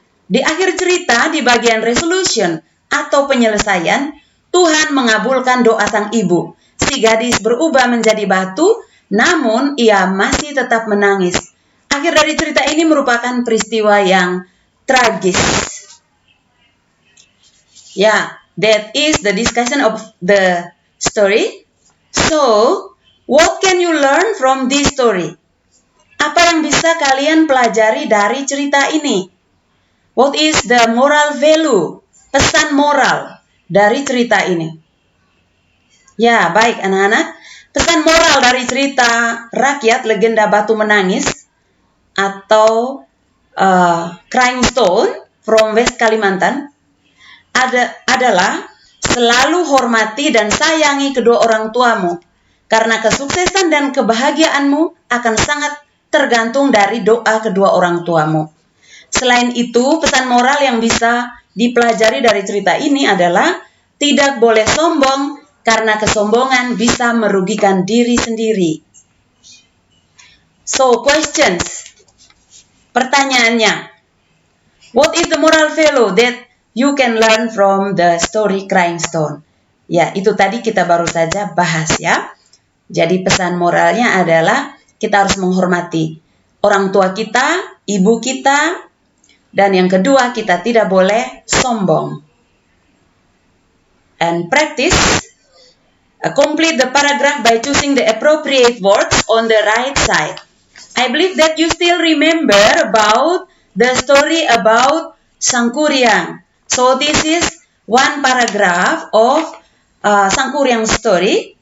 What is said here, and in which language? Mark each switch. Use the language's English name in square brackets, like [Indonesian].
[Indonesian] Di akhir cerita di bagian resolution atau penyelesaian, Tuhan mengabulkan doa sang ibu. Si gadis berubah menjadi batu, namun ia masih tetap menangis. Akhir dari cerita ini merupakan peristiwa yang tragis. [English] Yeah, that is the discussion of the story. So, what can you learn from this story? [Indonesian] Apa yang bisa kalian pelajari dari cerita ini? [English] What is the moral value? [Indonesian] Pesan moral dari cerita ini. Ya, baik anak-anak. Pesan moral dari cerita rakyat legenda batu menangis atau Crying Stone from West Kalimantan adalah selalu hormati dan sayangi kedua orang tuamu, karena kesuksesan dan kebahagiaanmu akan sangat tergantung dari doa kedua orang tuamu. Selain itu, pesan moral yang bisa dipelajari dari cerita ini adalah tidak boleh sombong, karena kesombongan bisa merugikan diri sendiri. [English] So, questions. Pertanyaannya, what is the moral value that you can learn from the story Crying Stone? [Indonesian] Ya, itu tadi kita baru saja bahas ya. Jadi pesan moralnya adalah kita harus menghormati orang tua kita, ibu kita, dan yang kedua kita tidak boleh sombong. [English] And practice, complete the paragraph by choosing the appropriate words on the right side. I believe that you still remember about the story about Sangkuriang. So this is one paragraph of Sangkuriang story.